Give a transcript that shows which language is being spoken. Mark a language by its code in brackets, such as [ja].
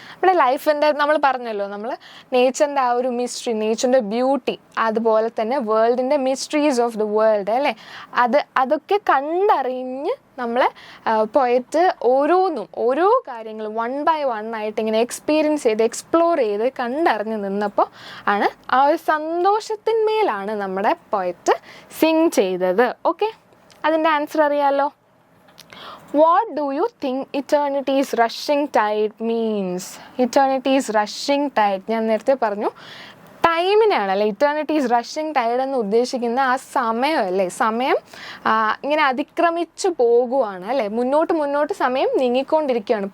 [ml] നമ്മുടെ ലൈഫിൻ്റെ, നമ്മൾ പറഞ്ഞല്ലോ, നമ്മൾ നേച്ചറിൻ്റെ ആ ഒരു മിസ്റ്ററി, നേച്ചറിൻ്റെ ബ്യൂട്ടി, അതുപോലെ തന്നെ വേൾഡിൻ്റെ [en] mysteries of the world, [ml] അല്ലേ, അതൊക്കെ കണ്ടറിഞ്ഞ് നമ്മളെ പോയറ്റ് ഓരോ കാര്യങ്ങളും 1 by 1 ആയിട്ട് ഇങ്ങനെ എക്സ്പീരിയൻസ് ചെയ്ത് എക്സ്പ്ലോർ ചെയ്ത് കണ്ടറിഞ്ഞ് നിന്നപ്പോൾ ആണ് ആ ഒരു സന്തോഷത്തിന്മേലാണ് നമ്മുടെ പോയറ്റ് സിങ് ചെയ്തത്. ഓക്കെ, അതിൻ്റെ ആൻസർ അറിയാമല്ലോ. [en] What do you think eternity's rushing tide means? Eternity's rushing tide, [ml] ഞാൻ നേരത്തെ പറഞ്ഞു ടൈമിനാണല്ലേ ഇറ്റേണിറ്റീസ് റഷിങ് ടൈഡ് എന്ന് ഉദ്ദേശിക്കുന്ന ആ സമയമല്ലേ. സമയം ഇങ്ങനെ അതിക്രമിച്ചു പോകുവാണ് അല്ലേ, മുന്നോട്ട് സമയം നീങ്ങിക്കൊണ്ടിരിക്കുകയാണ്.